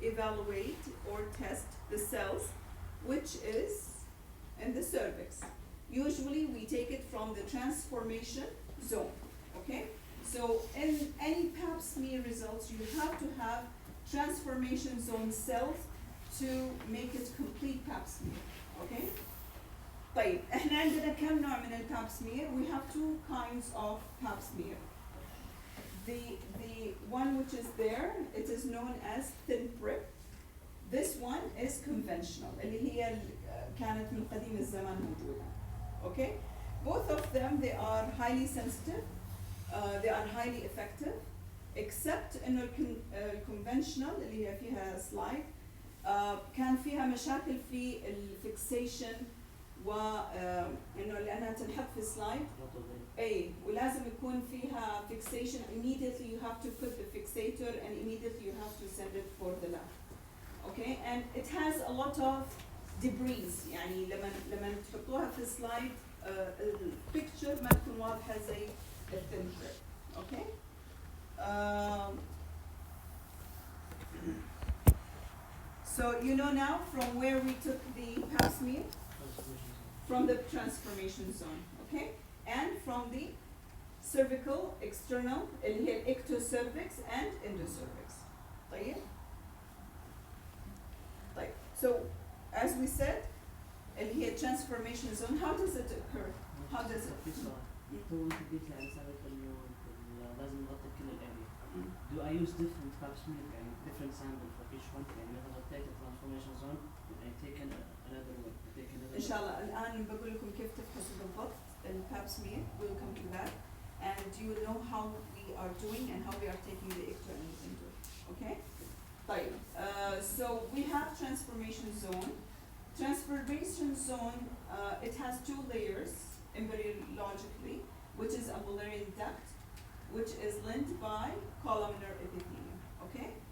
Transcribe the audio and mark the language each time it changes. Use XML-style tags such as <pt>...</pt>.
<en>evaluate or test the cells, which is in the cervix. Usually we take it from the transformation zone, okay? So in any pap smear results, you have to have transformation zone cells to make it complete pap smear, okay?</en> <ar>طيب احنا عندنا كم نوع من الباب smear?</ar> <en>We have two kinds of pap smear. The one which is there, it is known as thin prep. This one is conventional,</en> <ar>اللي هي كانت من قديم الزمان موجودة.</ar> <en>Okay? Both of them, they are highly sensitive, they are highly effective, except</en> <ar>إنه conventional اللي هي فيها slide كان فيها مشاكل في الفيكسيشن وإنه لأنها تنحط في slide. اي ولازم يكون فيها fixation.</ar> <en>Immediately you have to put the fixator and immediately you have to send it for the lab. Okay, and it has a lot of debris.</en> <ar>يعني لما تحطوها في slide البيكتشر ما تكون واضحة زي التhin strip.</ar> <en>Okay. So you know now from where we took the pap smear? From the transformation zone. Okay. And from the cervical external</en> <ar>اللي هي</ar> <en>ectocervix and endocervix.</en> <ar>طيب. طيب.</ar> <en>So as we said</en> <ar>اللي هي</ar> <en>transformation zone, how does it occur? How does it?</en> <ar>تو انت قلت يعني سابق انه لازم نغطي كل الاريا. Mm.</ar> <en>Do I use different pap smear</en> <ar>يعني</ar> <en>different sample for each one؟</en> <ar>يعني مثلا</ar> <en>غطيت transformation zone and I take another one. I take another</en> <ar>إن شاء الله الآن بقول لكم كيف تفحصوا بالضبط الباب smear.</ar> <en>We'll come to that, and you will know how we are doing and how we are taking the ecto and endo. Okay.</en> <ar>طيب.</ar> <en>So we have transformation zone. Transformation zone, it has two layers embryologically, which is a Mullerian duct, which is linked by columnar epithelium. Okay.</en>